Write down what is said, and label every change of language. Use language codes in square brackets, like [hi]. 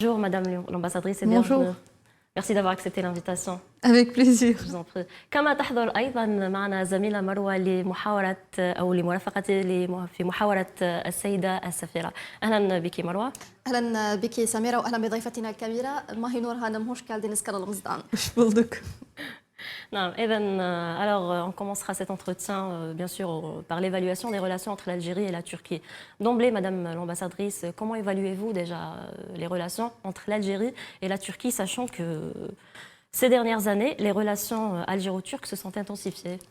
[fr] Bonjour Madame l'ambassadrice et Bonjour. bienvenue. Merci d'avoir accepté l'invitation. Avec plaisir. Je vous en prie. [ar] كما تحضر أيضا معنا زميلة مروة لمحاورة أو لمرافقتي في محاورة السيدة السفيرة. أهلا بك مروة. اهلا بك سميره واهلا بضيفتنا الكبيره ماهي نور هانم [tr] hoş geldiniz kanalımızdan. Hoş bulduk. [fr] Non, alors, on commencera cet entretien, bien sûr, par l'évaluation des relations entre l'Algérie et la Turquie. D'emblée, Madame l'ambassadrice, comment évaluez-vous déjà les relations entre l'Algérie et la Turquie, sachant que ces dernières années, les relations algéro-turques se sont intensifiées?